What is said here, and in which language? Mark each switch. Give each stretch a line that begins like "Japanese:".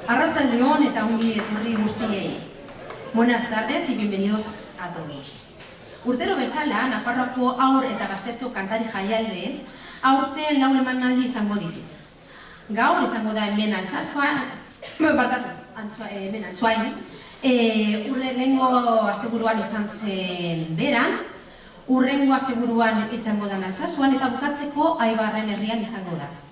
Basque: Arratsaldeon eta ongi etorri guztiei.
Spanish: Buenas tardes y bienvenidos a todos.
Basque: Urtero bezala, Nafarroako haur eta gaztetxo kantari jaialde, aurten lau emanaldi izango ditu. Gaur izango da hemen Altsasoan, hemen Altsasoan, lehengo asteburuan izan zen beran, urrengo asteburuan izango da Altsasoan eta bukatzeko Aibarren herrian izango da.